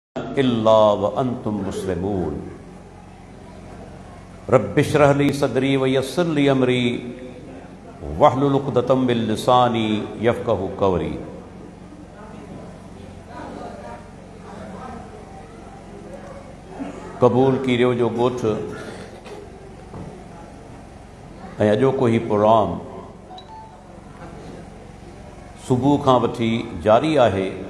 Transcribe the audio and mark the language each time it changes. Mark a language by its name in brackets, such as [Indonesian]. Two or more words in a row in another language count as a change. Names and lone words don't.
[Arabic] إلا وأنتم مسلمون. رب اشرح لي صدري ويسر لي أمري واحلل عقدة من لساني يفقهوا قولي. [Sindhi] क़बूल कीरियो जो ॻोठ ऐं अॼोको ही प्रोग्राम सुबुह खां वठी जारी आहे